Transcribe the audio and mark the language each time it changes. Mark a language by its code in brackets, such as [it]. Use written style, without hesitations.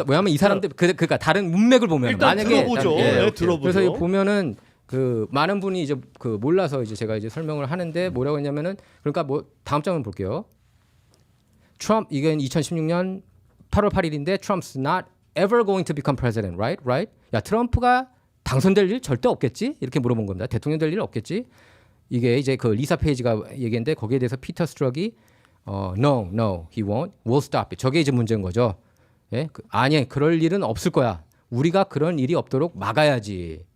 [ko] 왜냐하면 이 사람들 그러니까 다른 문맥을 보면 일단 만약에 들어보죠. 예. 네, 들어보죠. 그래서 이 보면은 그 많은 분이 이제 그 몰라서 이제 제가 이제 설명을 하는데 뭐라고 했냐면은 그러니까 뭐 다음 장면 볼게요. 트럼프 이건 2016년 8월 8일인데 [en] Trump's not ever going to become president, right? Right? [ko] 야 트럼프가 당선될 일 절대 없겠지? 이렇게 물어본 겁니다. 대통령 될 일 없겠지? 이게 이제 그 리사 페이지가 얘기했는데 거기에 대해서 피터 스트럭이 [en] no, he won't. We'll stop it. [ko] 저게 이제 문제인 거죠. 예? 아니, 그럴 일은 없을 거야. 우리가 그런 일이 없도록 막아야지.